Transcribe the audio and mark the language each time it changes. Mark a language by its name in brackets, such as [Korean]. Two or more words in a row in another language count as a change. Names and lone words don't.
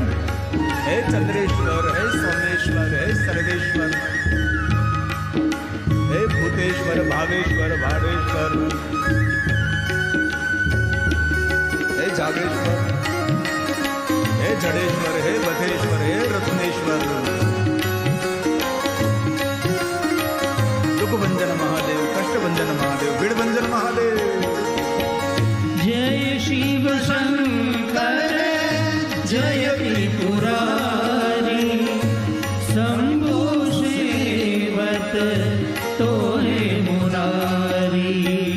[Hindi] हे चंद्रेश्वर, हे सोमेश्वर, हे सर्वेश्वर, हे भूतेश्वर, भावेश्वर, भावेश्वर, हे जागेश्वर, हे जडेश्वर, हे बधेश्वर, हे रत्नेश्वर, दुखभंजन महादेव, कष्टभंजन महादेव, भीड़भंजन महादेव. जय शिव शंकर जय त्रिपुरारी, शंभु सेवत तोहे मुरारी.